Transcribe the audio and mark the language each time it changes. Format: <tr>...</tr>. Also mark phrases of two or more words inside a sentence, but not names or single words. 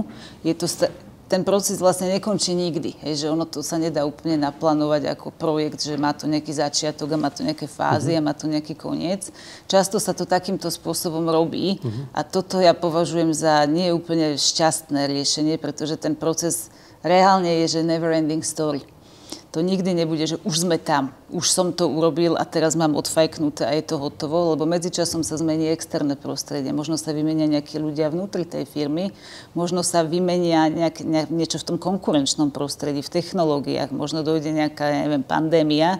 <sk>Ten proces vlastne nekončí nikdy. Že ono to sa nedá úplne naplánovať ako projekt, že má to nejaký začiatok a má to nejaké fázy a má to nejaký koniec. Často sa to takýmto spôsobom robí a toto ja považujem za nie úplne šťastné riešenie, pretože ten proces reálne je, že</sk> <en>never ending story.</en> <sk>To nikdy nebude, že už sme tam, už som to urobil a teraz mám odfajknuté a je to hotovo, lebo medzičasom sa zmení externé prostredie. Možno sa vymenia nejakí ľudia vnútri tej firmy, možno sa vymenia niečo v tom konkurenčnom prostredí, v technológiách, možno dojde nejaká, pandémia.</sk>